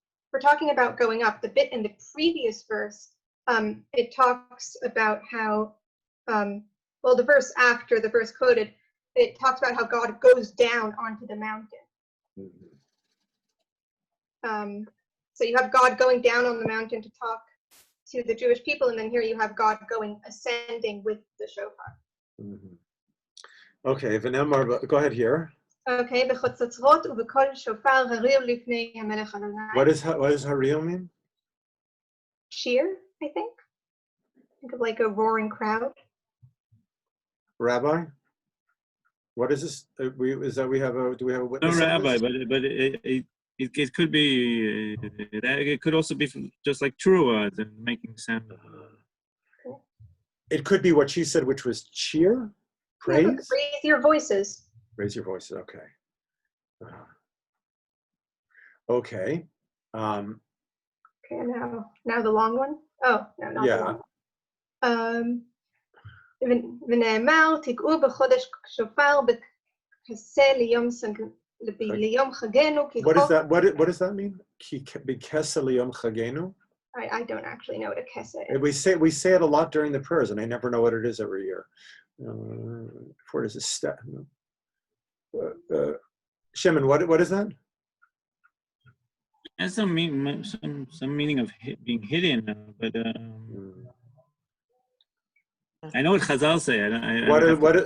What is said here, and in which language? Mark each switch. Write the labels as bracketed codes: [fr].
[en] we're talking about going up. The bit in the previous verse, it talks about how, well, the verse after the verse quoted, it talks about how God goes down onto the mountain. Mhm. So you have God going down on the mountain to talk to the Jewish people, and then here you have God ascending with the shofar. Mhm. Okay, Venemar, go ahead here. [he] Okay, בחצוצרות ובקול שופר הריעו לפני המלך אדוני. [en] What does Haril mean? Cheer, I think. Think of like a roaring crowd. Rabbi? What is this? Do we have a No, witness? Rabbi, but it could be it could also be just like truah and making sound. It could be what she said, which was cheer, praise. Raise your voices. Raise your voices. Okay. Okay. Okay, now the long one. Oh, no, not the long one. [he] ונאמר תקעו בחודש שופר בכסה ליום חגנו. [en] What is that? What does that mean? [he] B'kesa liyom chagenu? [en] I don't actually know what a kesa is. We say it a lot during the prayers, and I never know what it is every year. Where is a step? Shimon, what is that? It has some meaning of being hidden, but I know what Chazal say.